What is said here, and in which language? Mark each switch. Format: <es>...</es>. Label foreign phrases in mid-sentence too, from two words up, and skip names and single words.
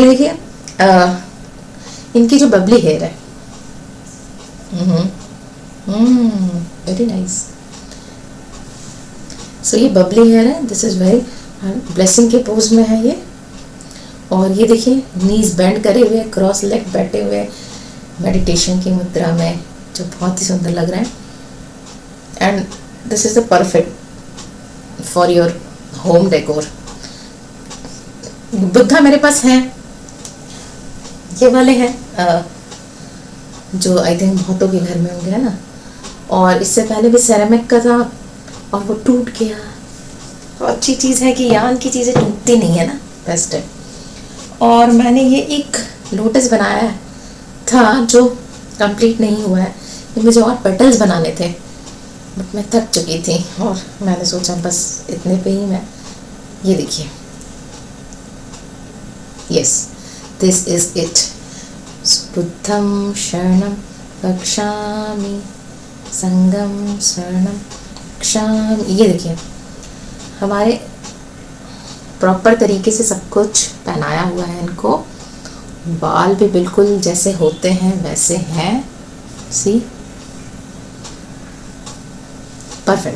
<hi>ये देखिए इनकी जो</hi> <en>bubbly hair</en> <hi>है,</hi> <en>very nice.</en> <hi>सो ये</hi> <en>bubbly hair</en> <hi>है,</hi> <en>this is very,</en> <hi>ब्लेसिंग के पोज में है ये। और ये देखिए</hi> <en>knees bend</en> <hi>करे हुए,</hi> <en>cross leg</en> <hi>बैठे हुए मेडिटेशन की मुद्रा में, जो बहुत ही सुंदर लग रहा है।</hi> <en>and this is the perfect for your home decor.</en> <hi>बुद्धा मेरे पास है, ये वाले हैं जो</hi> <en>I think</en> <hi>बहुतों के घर में होंगे, है ना। और इससे पहले भी सेरेमिक का था और वो टूट गया। तो अच्छी चीज़ है कि यान की चीज़ें टूटती नहीं है ना, बेस्ट है। और मैंने ये एक लोटस बनाया था जो कंप्लीट नहीं हुआ है, ये मुझे और पेटल्स बनाने थे, बट मैं थक चुकी थी और मैंने सोचा बस इतने पे ही मैं, ये देखिए, यस,</hi> <en>this is it.</en> <pi>बुद्धं शरणं गच्छामि, संघं शरणं शाम,</pi> <hi>ये देखिए हमारे प्रॉपर तरीके से सब कुछ पहनाया हुआ है इनको। बाल भी बिल्कुल जैसे होते हैं वैसे हैं,</hi> <en>see perfect.</en>